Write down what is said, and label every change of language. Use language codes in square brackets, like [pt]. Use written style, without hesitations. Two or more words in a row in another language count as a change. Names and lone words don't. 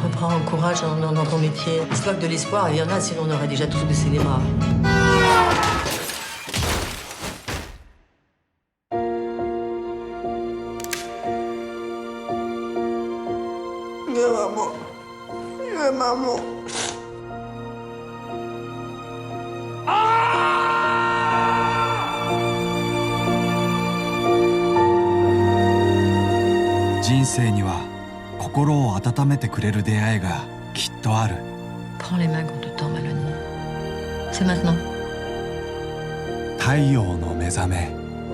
[fr] Reprends prends courage dans ton métier. Histoire que de l'espoir, il y en a, sinon on aurait déjà tous baissé les bras. Maman. [ja] 人生には心を温めてくれる出会いがきっとある。 [fr] Prends les mains qu'on te tend, Mélanie. C'est maintenant. [ja] 太陽の目覚め